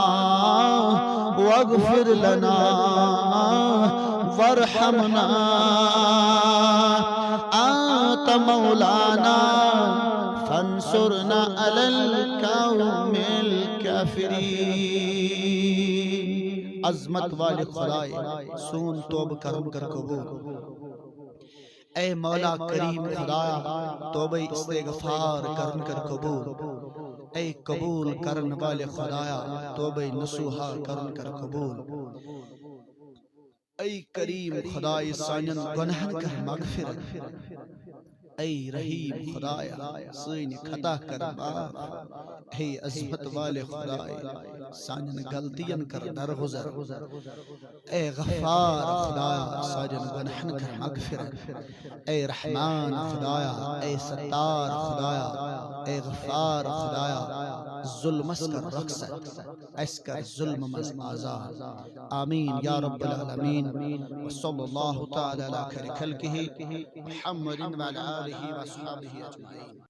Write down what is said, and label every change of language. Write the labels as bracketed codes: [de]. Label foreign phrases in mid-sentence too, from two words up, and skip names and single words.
[ar] واغفر لنا وارحمنا أنت مولانا فانصرنا على القوم الكافرين [ks] عظمت والے خدائے سون توب کرم کر قبول اے مولا کریم خدایا توبہ استغفار کرن کر قبول اے قبول کرن والے خدایا توبہ نصوحہ کرن کر قبول اے کریم خدای سانن گناہن کر مغفرت اے رحیم خدایا سین خطا کر معاف اے عظمت والے خدایا سانن غلطیاں کر درگزر اے غفار خدایا سانن گناہن کر مغفرت اے رحمان خدایا اے ستار خدایا اے غفار خدایا ظلم اسکر رخصت اسکر ظلم مز آزاد [ar] آمین یا رب العالمین وصلی اللہ تعالی علی خیر خلقہ محمد وعلی آلہ وصحبہ اجمعین.